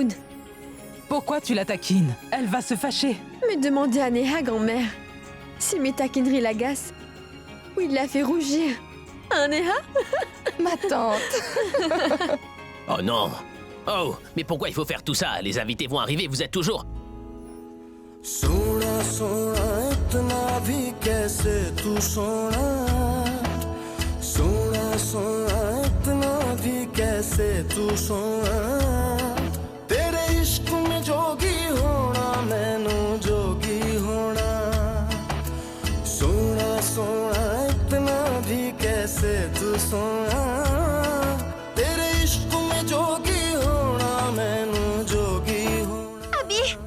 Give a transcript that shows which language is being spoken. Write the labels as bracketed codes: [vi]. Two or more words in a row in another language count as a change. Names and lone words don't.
[fr] Pourquoi tu la taquines? Elle va se fâcher. Mais demandez à Neha, grand-mère, si mes taquineries l'agacent, ou il la fait rougir. Hein, Neha? Ma tante. Oh non! Oh, mais pourquoi il faut faire tout ça? Les invités vont arriver, vous êtes toujours... [hi] सोना सोना इतना भी कैसे तू सोना सोना सोना इतना भी कैसे तू सोना तेरे इश्क में जोगी होना मैनू जोगी होना सोना सोना इतना भी कैसे तू सोना तेरे इश्क में जोगी होना मैनू जोगी होना [fr] Abby!